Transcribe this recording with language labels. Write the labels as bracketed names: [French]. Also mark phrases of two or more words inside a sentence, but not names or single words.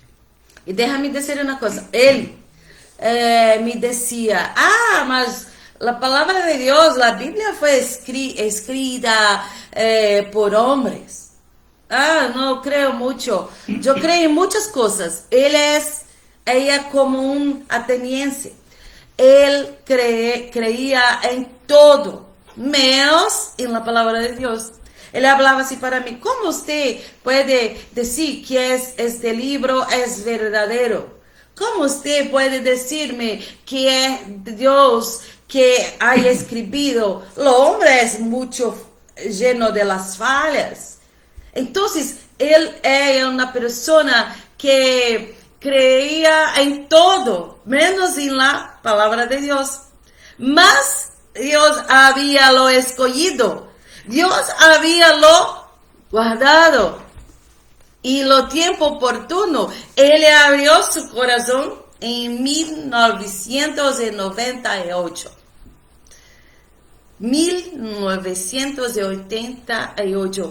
[Portuguese] E deixa-me dizer uma coisa, ele me dizia, mas a palavra de Deus, a Bíblia foi escrita por homens. Não creio muito. Eu creio em muitas coisas. Ela é como um ateniense. Ele creía em todo, menos em la palavra de Deus. Ele falava assim para mim: como você pode dizer que este livro é verdadeiro? Como você pode dizer-me que é Deus que ha escrito? O homem é muito [Spanish] lleno de las [Portuguese] falhas. Então, ele é uma pessoa que creía em todo, menos em la palavra de Deus. Mas Deus había lo escogido. [Spanish] Dios había lo guardado. Y lo tiempo oportuno, Él abrió su corazón en 1998. 1988.